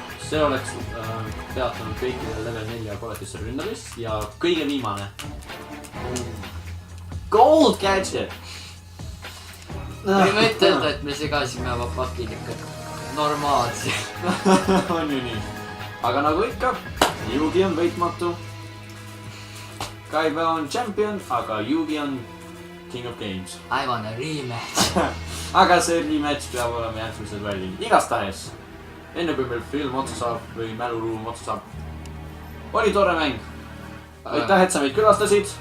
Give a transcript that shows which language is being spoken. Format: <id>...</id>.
<et>See oleks peatanud kõikidel level 4 koletisse ründamist ja kõige viimane.</et> <en>Gold gadget!</en> <et>võime ütelda, et me segasime oma pakid ikka normaalselt. On ju nii. Aga nagu ikka, Yugi on võitmatu. Kaiba on champion, aga Yugi on</et> <en>king of games. I want a rematch.</en> <et>Aga see rematch peab olema järgmisel välil. Igastahes, enne kui meil film otsa saab või mäluruum otsa saab, oli tore mäng. Aitäh, et sa meid külastasid.</et>